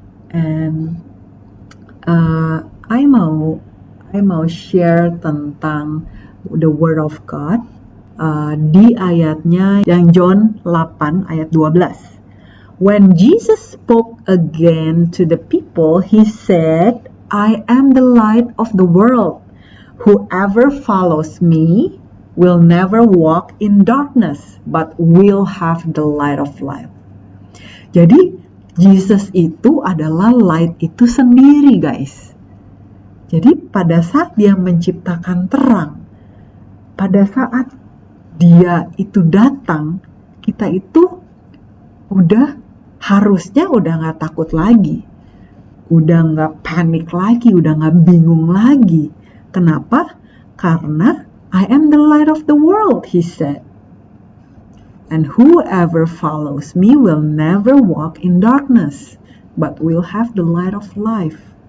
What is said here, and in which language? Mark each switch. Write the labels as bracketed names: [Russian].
[English] And I [Indonesian] mau [English] share [Indonesian] tentang [English] the Word of God [Indonesian] di ayatnya yang [English] John 8 ayat 12. When Jesus spoke again to the people, He said, I am the light of the world. Whoever follows me will never walk in darkness, but will have the light of life. [Indonesian] Jadi, Jesus itu adalah light itu sendiri, guys. Jadi, pada saat Dia menciptakan terang, pada saat Dia itu datang, kita itu harusnya udah gak takut lagi, udah gak panik lagi, udah gak bingung lagi. Kenapa? Karena [English] I am the light of the world, He said. And whoever follows me will never walk in darkness, but will have the light of life.